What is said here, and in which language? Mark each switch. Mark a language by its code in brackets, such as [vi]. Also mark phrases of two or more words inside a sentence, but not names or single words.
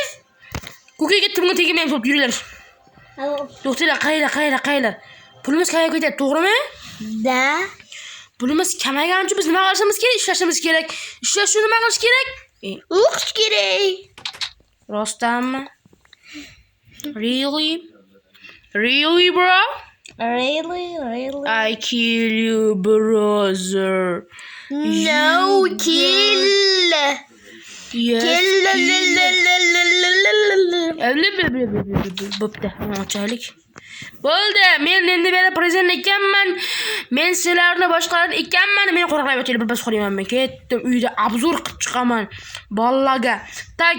[uz] Ko'kay ketdi, bunga tegmayman, bo'lib yuringlar. To'xtanglar, qaylar. Pulimiz qayerga ketadi, to'g'rimi? Da. Pulimiz kamaygan uchun biz nima qilishimiz kerak? Ishlashimiz kerak. Ishlash uchun nima qilish kerak? O'qish kerak. Rostdanmi? [en] Really, bro? Really? I kill you, brother. No, kill. Yes. [uz] Bo'pti, ochaylik. Bo'ldi, men endi beri prezident ekanman. Men sizlarni boshqalarni ekanman. Men qo'rqib o'taylik, bir bas qo'yman. Men ketdim, uyda obzor qilib chiqaman. Bolaga. Tak.